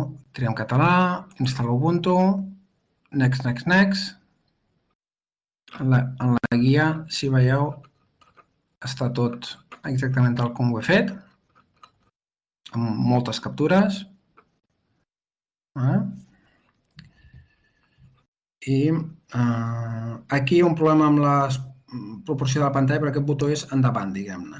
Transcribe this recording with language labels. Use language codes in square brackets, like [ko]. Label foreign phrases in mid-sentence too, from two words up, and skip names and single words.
[ca] Triem català, instal·la Ubuntu, [en] next, next, next. [ca] En la guia, si veieu, està tot exactament tal com ho he fet, amb moltes captures. I aquí hi ha un problema amb la proporció de la pantalla, però aquest botó és endavant, diguem-ne.